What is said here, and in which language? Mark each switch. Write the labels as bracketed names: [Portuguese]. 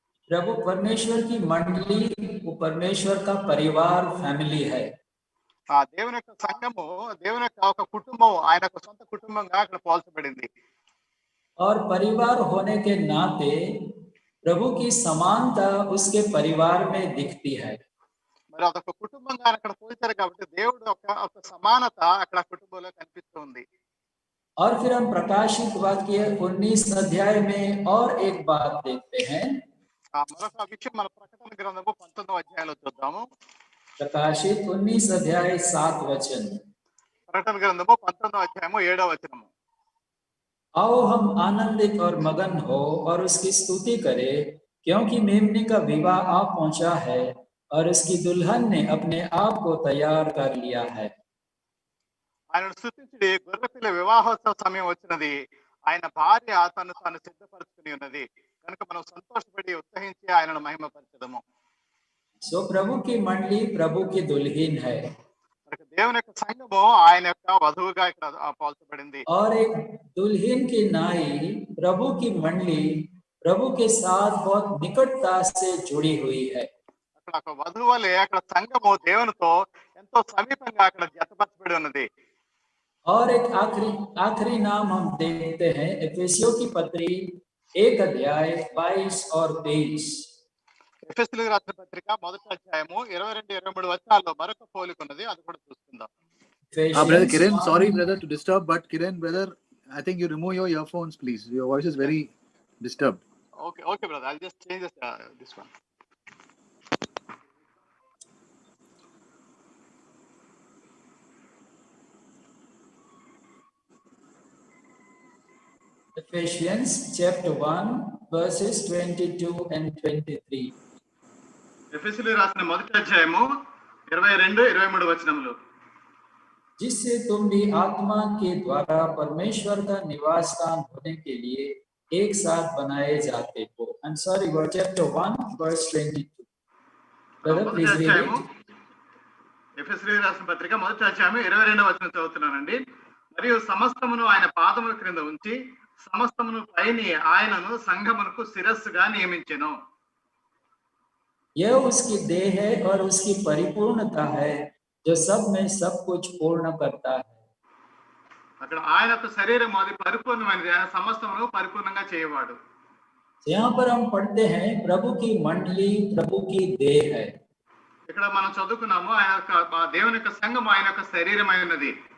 [Hindi] तो परमेश्वर की मंडली वो परमेश्वर का परिवार फैमिली है. [Telugu] ఆ దేవుని యొక్క సంఘము దేవుని యొక్క ఒక కుటుంబం ఆయన యొక్క సొంత కుటుంబంగా అక్కడ పోల్చబడింది. [Hindi] और परिवार होने के नाते प्रभु की समानता उसके परिवार में दिखती है. [Telugu] మరి అదొక కుటుంబంగా అక్కడ పోల్చారు కాబట్టి దేవుడు ఒక సమానత అక్కడ కుటుంబంలో కనిపిస్తుంది. [Hindi] और फिर हम प्रकाशित वाक्य 19 अध्याय में और एक बात देखते हैं. [Telugu] మరొక విషయం మన ప్రకటన గ్రంథము 19వ అధ్యాయంలో చూద్దాము. [Hindi] प्रकाशित 19 अध्याय 7 वचन. [Telugu] ప్రకటన గ్రంథము 19వ అధ్యాయము 7వ వచనము. [Hindi] आओ हम आनंदित और मगन हो और उसकी स्तुति करें क्योंकि मेमने का विवाह आ पहुंचा है और उसकी दुल्हन ने अपने आप को तैयार कर लिया है। [Telugu] ఆయనను స్తుతించుడి, గొర్రెపిల్ల వివాహోత్సవ సమయం వచ్చినది, ఆయన భార్య తను తాను సిద్ధపరచుకుని ఉన్నది కనుక మనం సంతోషపడి ఉత్సహించి ఆయనను మహిమపరచదము. [Hindi] सो प्रभु की मंडली प्रभु की दुल्हन है [Telugu] దేవుని యొక్క సంఘము ఆయన యొక్క వధువుగా ఇక్కడ పోల్చబడింది. [Hindi] और एक दुल्हन की नाई प्रभु की मंडली प्रभु के साथ बहुत निकटता से जुड़ी हुई है. [Telugu] అక్కడ ఒక వధువు వలె అక్కడ సంఘము దేవునితో ఎంతో సమీపంగా అక్కడ జతపరచబడి ఉన్నది. [Hindi] और एक आखिरी नाम हम देखते हैं एफेसियों की पत्री 1 अध्याय 22 और 23. [Telugu] ఎఫెసీయులకు రాసిన పత్రిక 1వ అధ్యాయము 22-23 వచనాల్లో మరొక పోలిక ఉన్నది, అది కూడా చూసుకుందాం. [English] Brother Kiran, sorry brother to disturb, but Kiran brother, I think you remove your earphones please. Your voice is very disturbed. Okay brother, I'll just change this one. Ephesians chapter 1 verses 22 and 23. [Telugu] ఎఫెసీయులకు రాసిన 1వ అధ్యాయము 22-23 వచనములు. [Hindi] जिससे तुम भी आत्मा के द्वारा परमेश्वर का निवास स्थान होने के लिए एक साथ बनाए जाते हो. [English] I'm sorry, chapter 1 verse 22. Brother, please read it. [Telugu] ఎఫెసీయులకు రాసిన పత్రిక 1వ అధ్యాయము 22వ వచనం చదువుతున్నానండి. మరియు సమస్తమును ఆయన పాదముల క్రింద ఉంచి సమస్తమును పైని ఆయనను సంఘమునకు శిరస్సుగా నియమించెను. [Hindi] यह उसकी देह है और उसकी परिपूर्णता है जो सब में सब कुछ पूर्ण करता है. [Telugu] అక్కడ ఆయన యొక్క శరీరం అది పరిపూర్ణమైనది, ఆయన సమస్తమును పరిపూర్ణంగా చేయవాడు. [Hindi] यहाँ पर हम पढ़ते हैं प्रभु की मंडली प्रभु की देह है. [Telugu] ఇక్కడ మనం చదువుకున్నాము ఆయన యొక్క దేవుని యొక్క సంఘం ఆయన యొక్క శరీరమై ఉన్నది.